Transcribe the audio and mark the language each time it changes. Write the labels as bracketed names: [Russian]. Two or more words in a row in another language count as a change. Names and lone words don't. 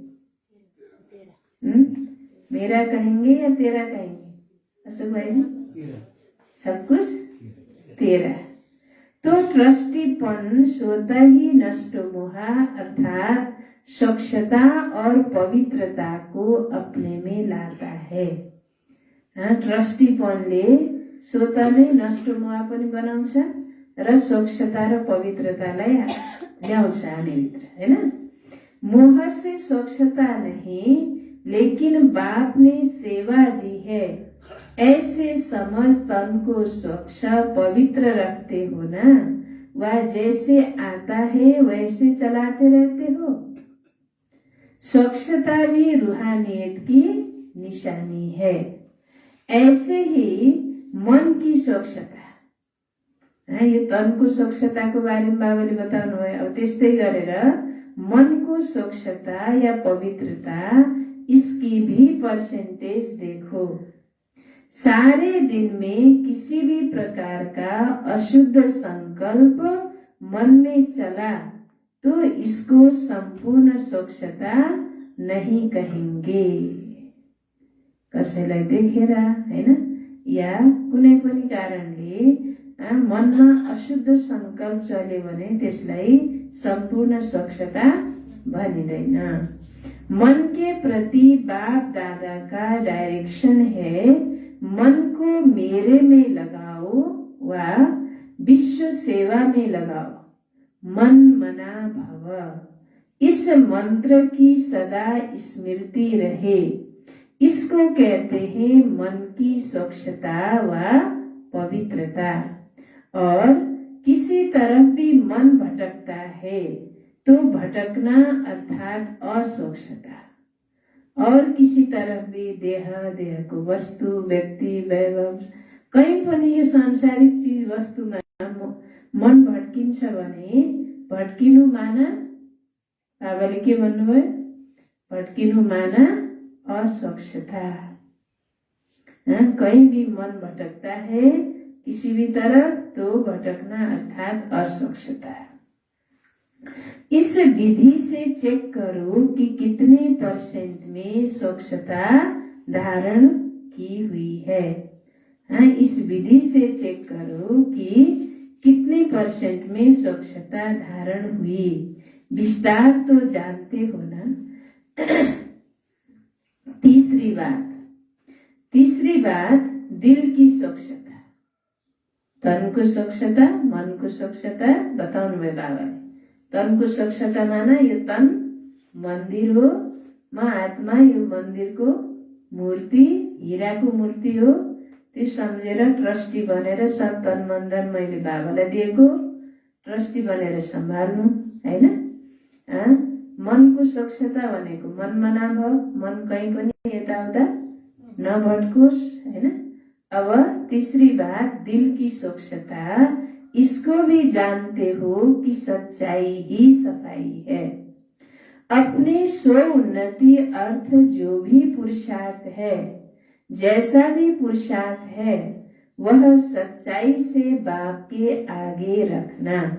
[Hindi] मेरा कहेंगे या तेरा कहेंगे? अशोक भाई जी, सब कुछ तेरा। तो ट्रस्टीपन स्वतः ही नष्ट मोहा अर्थात स्वच्छता और पवित्रता को अपने में लाता है। [Nepali] ट्रस्टीपनले स्वतः नै नष्ट मोहा पनि बनाउँछ र स्वच्छता र पवित्रतालाई ल्याउँछ हामीभित्र हैन? [Hindi] मोह से स्वच्छता नहीं, लेकिन बाप ने सेवा दी है। ऐसे समझ तन को स्वच्छ पवित्र रखते हो ना? वह जैसे आता है वैसे चलाते रहते हो। स्वच्छता भी रूहानियत की निशानी है। ऐसे ही मन की स्वच्छता, [Nepali] यो तनको स्वच्छताको बारेमा बाबाले बताउनु भयो। अब त्यस्तै गरेर मनको स्वच्छता या पवित्रता, [Hindi] इसकी भी परसेंटेज देखो। सारे दिन में किसी भी प्रकार का अशुद्ध संकल्प मन में चला तो इसको संपूर्ण स्वच्छता नहीं कहेंगे। [Nepali] कसैलाई देखेर हैन या कुनै पनि कारणले मनमा अशुद्ध संकल्प चल्यो भने त्यसलाई संपूर्ण स्वच्छता भनिदैन। [Hindi] मन के प्रति बाप दादा का डायरेक्शन है, मन को मेरे में लगाओ व विश्व सेवा में लगाओ। मन मना भव, इस मंत्र की सदा स्मृति रहे। इसको कहते हैं मन की स्वच्छता व पवित्रता। और किसी तरफ भी मन भटकता है तो भटकना अर्थात अस्वच्छता, और किसी तरफ भी देह को वस्तु व्यक्ति वैभव [Nepali] कहीँ पनि यो सांसारिक चिज वस्तुमा मन भट्किन्छ भने भट्किनु माना, बाबाले के भन्नुभयो? भट्किनु माना अस्वच्छता। [Hindi] कहीं भी मन भटकता है किसी भी तरफ तो भटकना अर्थात अस्वच्छता। इस विधि से चेक करो कि कितने % में स्वच्छता धारण की हुई है। इस विधि से चेक करो कि कितने % में स्वच्छता धारण हुई। विस्तार तो जानते हो ना। तीसरी बात दिल की स्वच्छता। [Nepali] तन को स्वच्छता, मन को स्वच्छता बताउनु भयो बाबाले। तन को स्वच्छता माना यो तन मन्दिर हो, म आत्मा यो मन्दिरको मूर्ति, हीराको मूर्ति हो। त्यो सम्झेर ट्रस्टी बनेर सब तन मन धन मैले बाबालाई दिएको, ट्रस्टी बनेर सम्हाल्नु हैन। मनको स्वच्छता भनेको मनमा नभयो, मन कहीँ पनि यताउता नभटकोस् हैन। [Hindi] अब तीसरी बात दिल की स्वच्छता, इसको भी जानते हो कि सच्चाई ही सफाई है। अपने स्व उन्नति अर्थ जो भी पुरुषार्थ है, जैसा भी पुरुषार्थ है, वह सच्चाई से बाप के आगे रखना।